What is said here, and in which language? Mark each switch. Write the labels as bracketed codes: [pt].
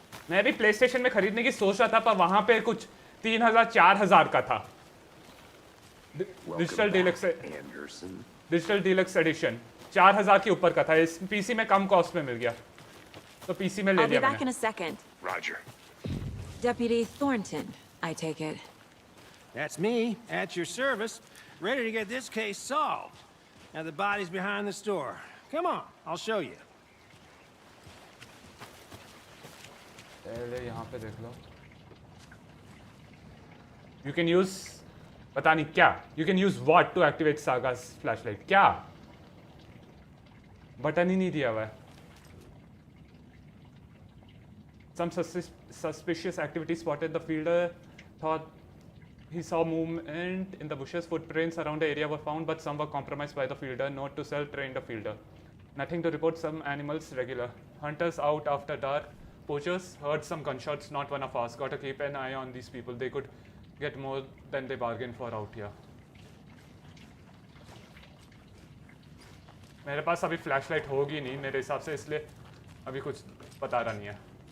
[hi] मैं भी play station में खरीदने की सोच रहा था, पर वहाँ पे कुछ 3000 4000 का था। डिजिटल डीलक्स एडिशन 4000 के ऊपर का था। इस पीसी में कम कॉस्ट में मिल गया, तो पीसी में ले [en] I'll be [hi] लिया [en] back in [hi] मैंने। [en] a second. Roger. Deputy Thornton, I take it. That's me, at your service, ready to get this case solved. Now the body's behind the store. Come on, I'll show you. [hi] पहले यहाँ पे देख लो। [en] You can use, [hi] पता नहीं क्या, [en] You can use what to activate Saga's flashlight? [hi] क्या? Button ही नहीं दिया हुआ है। [en] Some suspicious activity spotted. The fielder thought he saw movement in the bushes. Footprints around the area were found, but some were compromised by the fielder. Note to self: train the fielder. Nothing to report. Some animals regular. Hunters out after dark. Poachers heard some gunshots. Not one of us. Got to keep an eye on these people. They could get more than they bargained for out here. [hi] मेरे पास अभी flashlight होगी नहीं मेरे हिसाब से, इसलिए अभी कुछ पता रहा नहीं है।